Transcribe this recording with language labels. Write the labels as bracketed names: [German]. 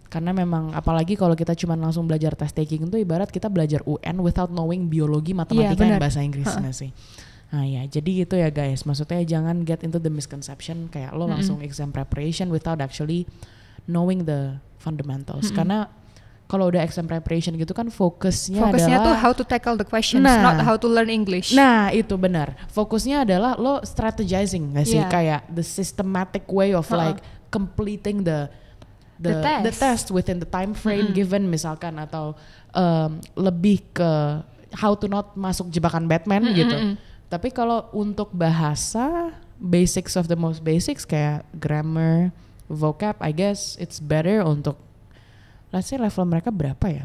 [Indonesian] Karena memang apalagi kalau kita cuma langsung belajar test taking itu ibarat kita belajar UN [English] without knowing [Indonesian] biologi, matematika, dan bahasa Inggris nggak sih? Nah ya, jadi gitu ya guys. Maksudnya jangan [English] get into the misconception [Indonesian] kayak lo langsung [English] exam preparation without actually knowing the fundamentals. [Indonesian] Karena kalau udah exam preparation gitu kan fokusnya adalah [English] tuh how to tackle the questions, not how to learn English. [Indonesian] Nah itu benar. Fokusnya adalah lo strategizing nggak sih? [English] Kayak the systematic way of like completing the test within the time frame given misalkan, [Indonesian] atau lebih ke [English] how to not [Indonesian] masuk jebakan Batman gitu. Tapi kalau untuk bahasa, [English] basics of the most basics kayak grammar, vocab, I guess it's better untuk let's say [Indonesian] level mereka berapa ya?